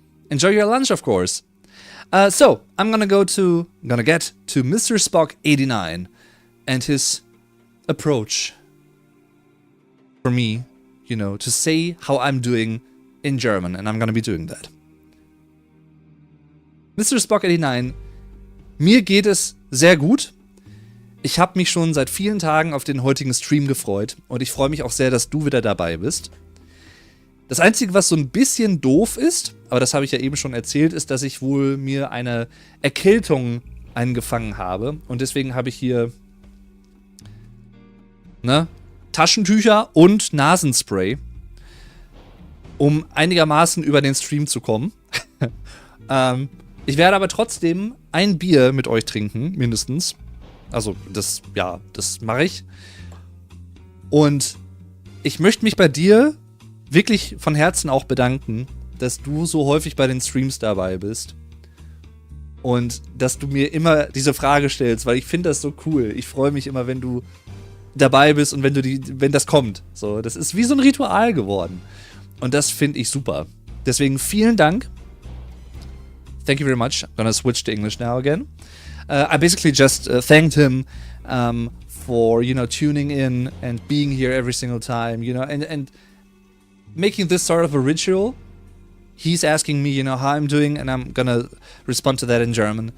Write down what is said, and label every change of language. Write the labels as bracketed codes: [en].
[en] Enjoy your lunch, of course. So I'm gonna get to Mr. Spock 89 and his approach for me, you know, to say how I'm doing in German, and I'm gonna be doing that. Mr. [de] Spock 89, mir geht es sehr gut. Ich habe mich schon seit vielen Tagen auf den heutigen Stream gefreut und ich freue mich auch sehr, dass du wieder dabei bist. Das Einzige, was so ein bisschen doof ist, aber das habe ich ja eben schon erzählt, ist, dass ich wohl mir eine Erkältung eingefangen habe und deswegen habe ich hier Taschentücher und Nasenspray, um einigermaßen über den Stream zu kommen. Ich werde aber trotzdem ein Bier mit euch trinken, mindestens. Also, das mache ich. Und ich möchte mich bei dir wirklich von Herzen auch bedanken, dass du so häufig bei den Streams dabei bist. Und dass du mir immer diese Frage stellst, weil ich finde das so cool. Ich freue mich immer, wenn du dabei bist und wenn das kommt. So, das ist wie so ein Ritual geworden. Und das finde ich super. Deswegen vielen Dank. [en] Thank you very much. I'm gonna switch to English now again. I basically just thanked him for, you know, tuning in and being here every single time, you know, and making this sort of a ritual. He's asking me, you know, how I'm doing, and I'm gonna respond to that in German.